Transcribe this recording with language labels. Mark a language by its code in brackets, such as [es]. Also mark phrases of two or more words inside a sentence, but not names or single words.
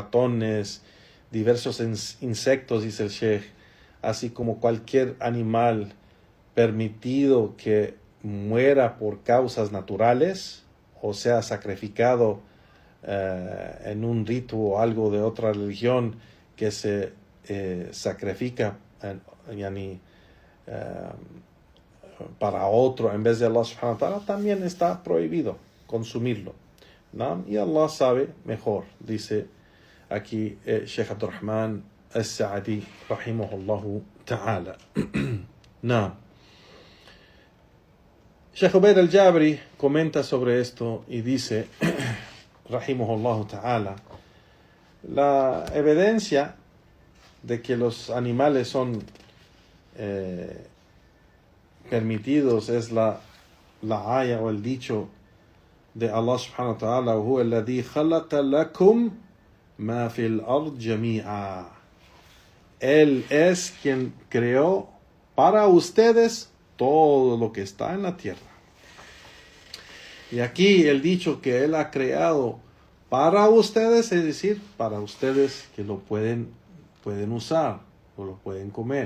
[es] ratones, diversos insectos, dice el Sheikh, así como cualquier animal permitido que muera por causas naturales, o sea, sacrificado en un rito o algo de otra religión que se sacrifica para otro en vez de Allah [ar] سبحانه وتعالى, [es] también está prohibido consumirlo, ¿no? Y Allah sabe mejor, dice aquí Sheikh Abdurrahman al-Sa'di [ar] رحمه الله تعالى. [es] No. Sheikh Ubaid al-Jabri comenta sobre esto y dice, [ar] رحمه الله تعالى, [es] la evidencia de que los animales son permitidos es la aya o el dicho de Allah [ar] سبحانه وتعالى, هو الذي خلق لكم ما في الأرض جميعا. [es] Él es quien creó para ustedes todo lo que está en la tierra. Y aquí el dicho que Él ha creado para ustedes, es decir, para ustedes que lo pueden usar o lo pueden comer.